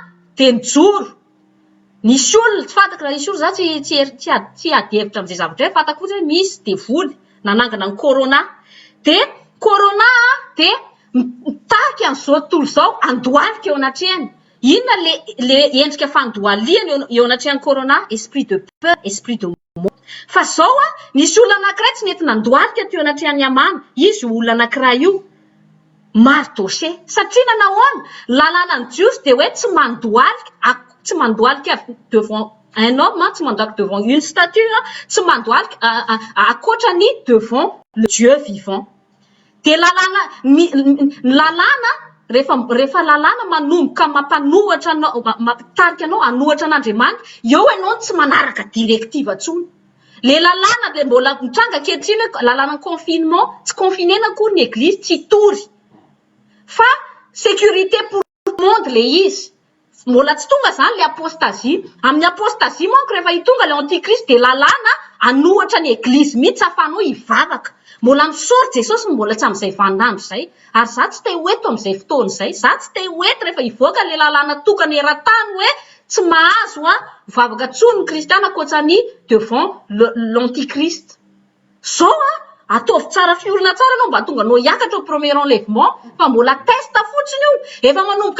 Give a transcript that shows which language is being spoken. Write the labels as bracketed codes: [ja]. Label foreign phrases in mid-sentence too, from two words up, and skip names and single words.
[mg] Corona dia nijoro nisy olona tsy fantako raha nisy olona za tsy adihevitra amin'izay zavatra hoe fantako fotsiny hoe misy devoly nanangana ny corona de corona de mitaky an'izao tontolo izao andohalika eo anatrehany inona le endrika fandohaliana eo anatrehany corona [fr] esprit de peur esprit de mort [mg] fa zao nisy olona anankiray tsy nety nandohalika teo anatrehany amana izy olona anankiray io mardoché satria nanahoana lalàna ny jios de hoe tsy mandohalika [fr] devant un homme [mg] tsy mandohalika [fr] devant une statue [mg] tsy mandohalika akoatrany [fr] devant le Dieu vivant [mg] de lalàna rehefa lalàna manomboka mampanohatra anao mampitarika anao anohatra an'Andriamanitra eo ianao tsy manaraka directive atsony le lalàna le mbola mitranga ankehitriny hoe lalàna confinement tsy confinena akory ny église tsy tory fa [fr] sécurité pour le monde [mg] le izy mbola tsy tonga zany le apostasie amin'ny apostasie manko rehefa hitonga le antichrist de lalàna anohatra ny église mihitsy afanao hivavaka mbola misaory Jesosy mbola tsy amin'izay vaninandro zay ary za tsy te hoeto amin'izay fotoana izay za tsy te hoeto rehefa hivoaka le lalàna tokany eran-tany hoe tsy mahazo mivavaka tsony ny kristiana ankoatrany [fr] devant l'antichrist [mg] zao ataovy tsara fiorina tsara anao mba tonga anao hiakatra [fr] au premier enlèvement [mg] fa mbola testa fotsiny io efa manomboka